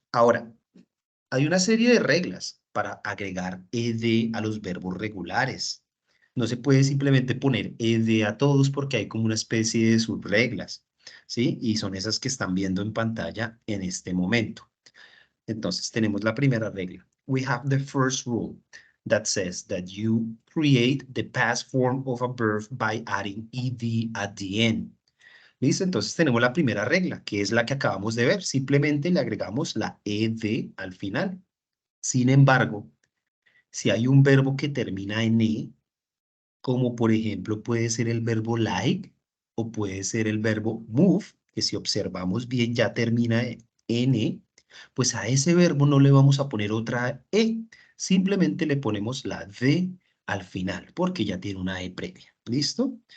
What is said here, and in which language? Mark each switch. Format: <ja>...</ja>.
<es>Ahora, hay una serie de reglas para agregar ed a los verbos regulares. No se puede simplemente poner ed a todos porque hay como una especie de subreglas, ¿sí? Y son esas que están viendo en pantalla en este momento. Entonces tenemos la primera regla.</es> <en>We have the first rule that says that you create the past form of a verb by adding ed at the end.</en> <es>¿Listo? Entonces tenemos la primera regla, que es la que acabamos de ver. Simplemente le agregamos la ed al final. Sin embargo, si hay un verbo que termina en e, como por ejemplo puede ser el verbo like o puede ser el verbo move, que si observamos bien ya termina en e, pues a ese verbo no le vamos a poner otra e, simplemente le ponemos la d al final, porque ya tiene una e previa. ¿Listo?</es>